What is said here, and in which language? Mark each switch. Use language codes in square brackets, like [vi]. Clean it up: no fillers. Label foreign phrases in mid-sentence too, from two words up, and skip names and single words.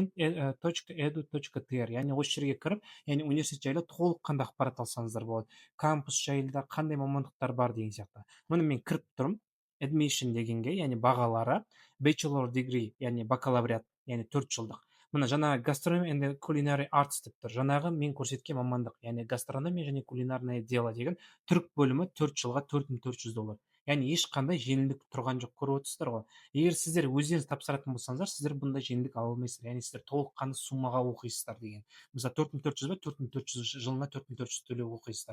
[kk] kent.edu.tr, яғни осы жерге кіріп, яғни университет жайлы толыққанды ақпарат алсаңыздар болады. Кампус жайлы да қандай мамандықтар бар деген сияқты. Мұны мен кіріп тұрмын. Admission дегенге, яғни бағалары, [en] bachelor degree, [kk] яғни бакалавриат, яғни 4 жылдық. Мына жаңағы [en] gastronomy and culinary arts [kk] деп тұр. Жаңағы мен көрсеткен мамандық, яғни гастрономия және [ru] кулинарное дело [kk] деген түрік бөлімі 4 жылға $4400. Яғни ешқандай жеңілдік тұрған жоқ, көріп отырсыздар ғой. Егер сіздер өздеріңіз тапсыратын болсаңыздар, сіздер бұндай жеңілдік ала алмайсыздар. Яғни сіздер толыққанды суммаға оқисыздар деген. Мысалы 4400 ба, 4400 жылына 4400 төлеп оқисыздар.